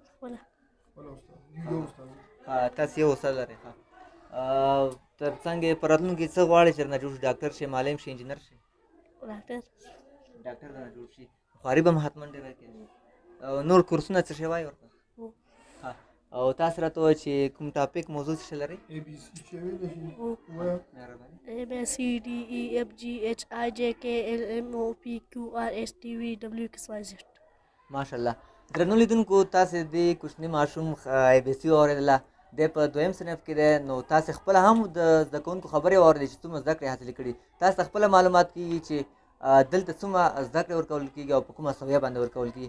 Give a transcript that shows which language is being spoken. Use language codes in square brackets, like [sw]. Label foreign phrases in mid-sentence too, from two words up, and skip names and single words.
[ps] تاسو یو استاد لرئ تر څنګ یې په راتلونکي کې څه غواړئ چې نه جوړ شي ډاکټر شي معلم شي انجینر شي ډاکټر نه جوړ شي خواري به هم حتما ډېره کوي او نور کورسونه څه شی وایي ورته او تاسو راته ووایئ چې کوم ټاپک موضوع څه لرئ؟ [en] A B C D E F G H I J K L M O P Q R S T V W X Y Z. [ps] ماشاءالله. درنو لیدونکو تاسې د کوچني ماشوم ای بي سی واورېدله، دی په دویم صنف کې دی، نو تاسې خپله هم د زده کوونکو خبرې واورېدې چې څومره زده کړې حاصلې کړي. تاسو ته خپله معلومات کېږي چې دلته څومره زده کړې ورکول کېږي او په کومه سویه باندې ورکول کېږي.